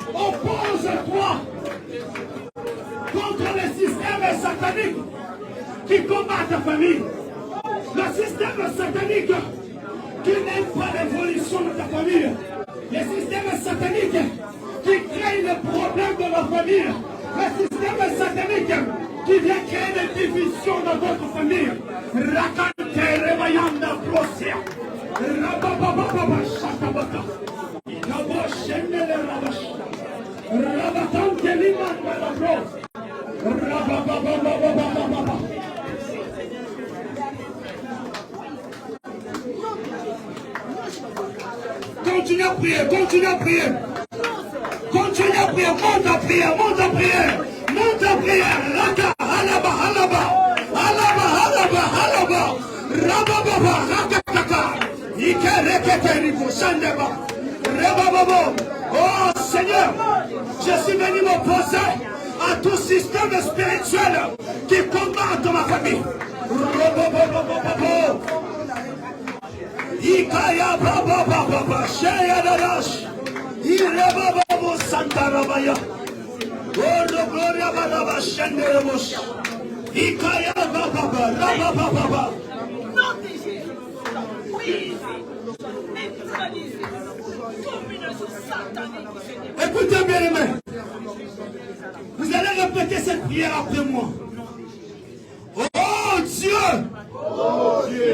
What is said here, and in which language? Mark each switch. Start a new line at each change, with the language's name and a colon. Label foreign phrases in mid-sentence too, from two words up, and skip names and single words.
French: Oppose-toi contre le système satanique qui combat ta famille. Le système satanique qui n'aime pas l'évolution de ta famille. Le système satanique qui crée les problèmes de la famille. Le système satanique qui vient créer des divisions dans votre famille. Rakante remayanda prosia. Rababababa shatabata. Rabashende rabash. Rabatante limanda la bros. Continue à prier, continue à prier. Continue à prier, monte à prier, monte à prier. Monte à prier. Raka, halaba, halaba. Halaba, halaba, halaba. Rabababa, rakataka. Ike rekete rivo, sandeba. Rebababo. Oh Seigneur, je suis venu m'opposer à tout système spirituel qui combat ma famille. Ikaya baba baba sheya darash. Ireba baba santa rabaya. Oh gloria baba shenderemos. Ikaya baba baba baba. Écoutez bien les mains. Vous allez répéter cette prière après moi. Oh Dieu! Oh Dieu!